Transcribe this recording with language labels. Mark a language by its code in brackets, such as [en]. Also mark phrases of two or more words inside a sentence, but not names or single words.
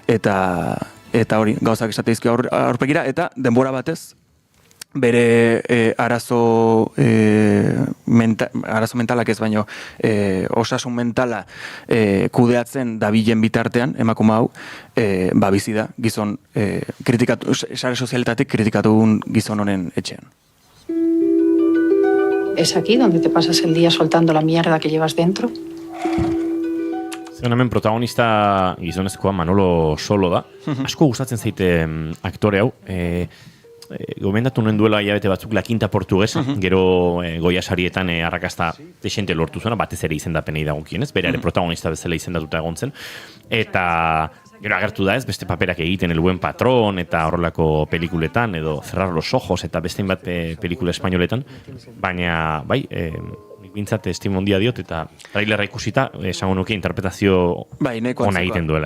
[eu] eta hori gauzak esateizki aurpegira eta denbora batez bere arazo mentalak ez baino osasun mentala kudeatzen dabilen bitartean emakume hau bizi da gizon kritikatu sare sozialetatik kritikatu gizon honen etxean. [es] ¿Es aquí donde te pasas el día soltando la mierda que llevas dentro? [eu] Hemen protagonista gizonezkoa Manolo Solo da. Asko gustatzen zaite aktore hau. Gomendatu nuen duela hilabete batzuk La Quinta Portuguesa, gero Goya sarietan arrakasta desente lortu zuena, batez ere izendapenei dagokienez, bere ere protagonista bezala izendatuta egon zen, eta Gero agertu da ez, beste paperak egiten El Buen Patrón eta horrelako pelikuletan, edo Cerrar los Ojos eta beste bat pelikula espainoletan, baina, bai, bintzat estimo handia diot, eta trailerra ikusita, esango nuke interpretazio ona egiten duela.